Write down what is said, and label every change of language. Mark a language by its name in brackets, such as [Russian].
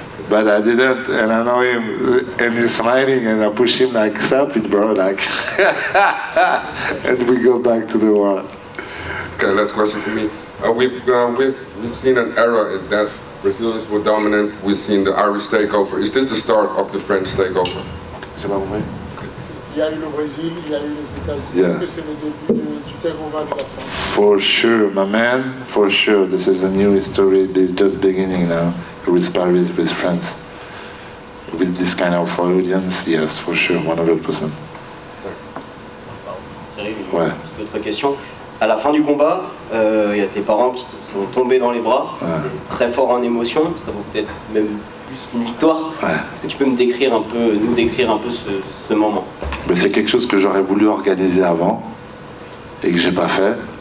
[English] But I didn't, and I know him, and he's smiling, and I push him like, stop it, bro, like, and we go back to the war. Okay, last question for me. We've seen an era in that Brazilians were dominant. We've seen the Irish takeover. Is this the start of the French takeover? [French] Il y a eu le Brésil, il y a eu les États-Unis. [English] Yeah. [French] Est-ce que c'est le début du takeover de la France? [English] For sure, my man, for sure. This is a new history, just beginning now. With Paris, with France. With this kind of audience, yes, for sure, 100%. [French] Thierry, Ouais. d'autres questions. À la fin du combat, il y a tes parents qui te sont tombés dans les bras, très fort en émotion, ça vaut peut-être même plus une victoire. Est-ce que tu peux nous décrire un peu ce moment? Mais c'est quelque chose que j'aurais voulu organiser avant et que j'ai pas fait.